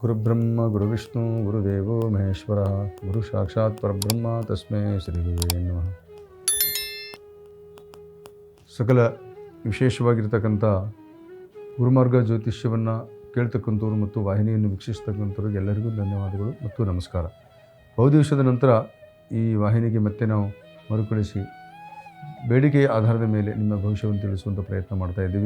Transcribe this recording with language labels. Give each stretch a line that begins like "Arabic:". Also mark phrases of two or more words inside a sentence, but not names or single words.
Sanskrit: ಗುರುರ್ಬ್ರಹ್ಮ ಗುರುವಿಷ್ಣು ಗುರುದೇವೋ ಮಹೇಶ್ವರ ಗುರು ಸಾಕ್ಷಾತ್ ಪರಬ್ರಹ್ಮ ತಸ್ಮೈ ಶ್ರೀ ಗುರುವೇ ನಮಃ.
Kannada: ಸಕಲ ವಿಶೇಷವಾಗಿರ್ತಕ್ಕಂಥ ಗುರುಮಾರ್ಗ ಜ್ಯೋತಿಷ್ಯವನ್ನು ಕೇಳ್ತಕ್ಕಂಥವ್ರು ಮತ್ತು ವಾಹಿನಿಯನ್ನು ವೀಕ್ಷಿಸ್ತಕ್ಕಂಥವ್ರಿಗೆ ಎಲ್ಲರಿಗೂ ಧನ್ಯವಾದಗಳು ಮತ್ತು ನಮಸ್ಕಾರ. ಬಹುದಿವಸದ ನಂತರ ಈ ವಾಹಿನಿಗೆ ಮತ್ತೆ ನಾವು ಮರುಕಳಿಸಿ ಬೇಡಿಕೆಯ ಆಧಾರದ ಮೇಲೆ ನಿಮ್ಮ ಭವಿಷ್ಯವನ್ನು ತಿಳಿಸುವಂಥ ಪ್ರಯತ್ನ ಮಾಡ್ತಾ ಇದ್ದೀವಿ.